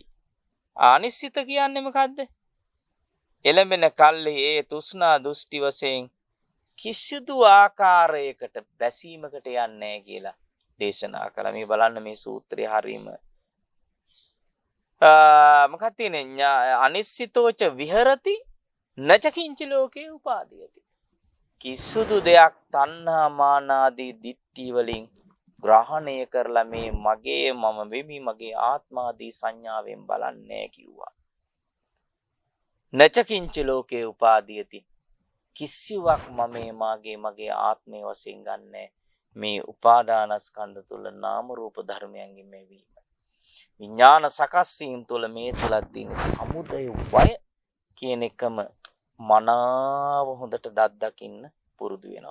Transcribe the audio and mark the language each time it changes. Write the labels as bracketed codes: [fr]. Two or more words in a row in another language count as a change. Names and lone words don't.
[si] අනිශ්චිත කියන්නේ මොකද්ද? එළඹෙන කල්ලි ඒ තෘෂ්ණා දෘෂ්ටි වශයෙන් කිසිදු ආකාරයකට බැසීමකට යන්නේ නැහැ කියලා දේශනා කළා. මේ බලන්න මේ සූත්‍රය හරීම මොකක්ද තියෙන්නේ? [pi] අනිශ්චිතෝච විහෙරති නච කිංච ලෝකේ උපාදීයති. [si] කිසිදු දෙයක් තණ්හා මාන ආදී දිට්ඨි වලින් ග්‍රහණය කරලා මේ මගේ මම වෙමි මගේ ආත්මාදී සංඥාවෙන් බලන්නේ කිව්වා. [pi] නච කිංච ලෝකේ උපාදීයති. [si] කිසිවක් මගේ ආත්මය වශයෙන් ගන්නෑ. මේ උපාදානස්කන්ධ තුල නාම රූප ධර්මයන්ගෙන් මෙවීම. විඥාන සකස් වීම තුළ මේ තුලක් තියෙන සමුදය වය කියන එකම මනාව හොඳට දකින්න පුරුදු වෙනවා.